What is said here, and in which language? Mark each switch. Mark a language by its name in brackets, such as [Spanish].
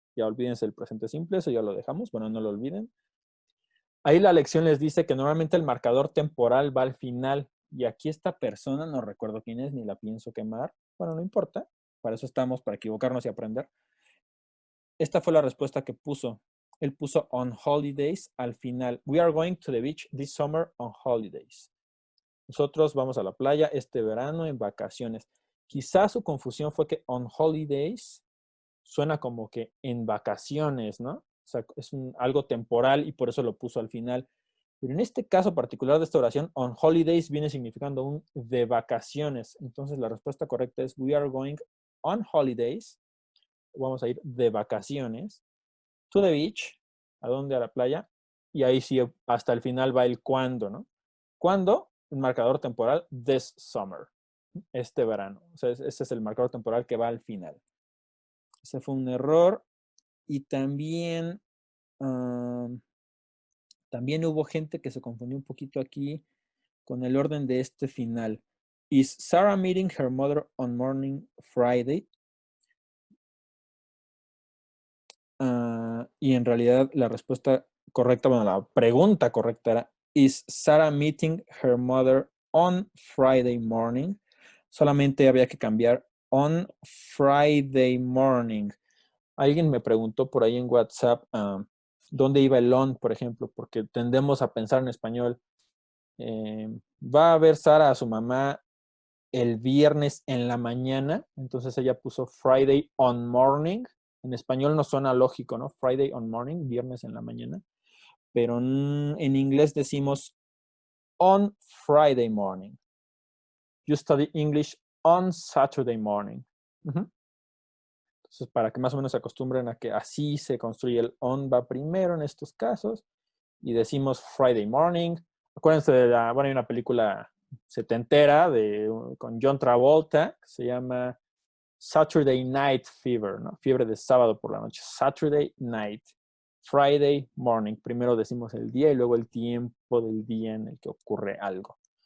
[Spanish] Ya olvídense el presente simple, eso ya lo dejamos. Bueno, no lo olviden. Ahí la lección les dice que normalmente el marcador temporal va al final. Y aquí esta persona, no recuerdo quién es, ni la pienso quemar. Bueno, no importa. Para eso estamos, para equivocarnos y aprender. Esta fue la respuesta que puso. Él puso [English] on holidays [Spanish] al final. [English] We are going to the beach this summer on holidays. [Spanish] Nosotros vamos a la playa este verano en vacaciones. Quizás su confusión fue que [English] on holidays [Spanish] suena como que en vacaciones, ¿no? O sea, es algo temporal y por eso lo puso al final. Pero en este caso particular de esta oración, [English] on holidays [Spanish] viene significando un de vacaciones. Entonces la respuesta correcta es [English] we are going on holidays. [Spanish] Vamos a ir de vacaciones. [English] To the beach. [Spanish] ¿A dónde? A la playa. Y ahí sí, hasta el final va el cuándo, ¿no? ¿Cuándo? Un marcador temporal, [English] this summer. [Spanish] Este verano. O sea, ese es el marcador temporal que va al final. Ese fue un error. Y también, también hubo gente que se confundió un poquito aquí con el orden de este final. [English] Is Sarah meeting her mother on morning Friday? [Spanish] Y en realidad la respuesta correcta, bueno, la pregunta correcta era, [English] is Sarah meeting her mother on Friday morning? [Spanish] Solamente había que cambiar [English] on Friday morning. [Spanish] Alguien me preguntó por ahí en WhatsApp dónde iba el on, por ejemplo, porque tendemos a pensar en español. Va a ver Sara a su mamá el viernes en la mañana, entonces ella puso [English] Friday on morning. [Spanish] En español no suena lógico, ¿no? [English] Friday on morning, [Spanish] viernes en la mañana. Pero en inglés decimos [English] on Friday morning. You study English on Saturday morning. [Spanish] Entonces, para que más o menos se acostumbren a que así se construye el on, va primero en estos casos. Y decimos [English] Friday morning. [Spanish] Acuérdense de hay una película setentera con John Travolta que se llama Saturday Night Fever, ¿no? Fiebre de sábado por la noche. [English] Saturday night. Friday morning. [Spanish] Primero decimos el día y luego el tiempo del día en el que ocurre algo.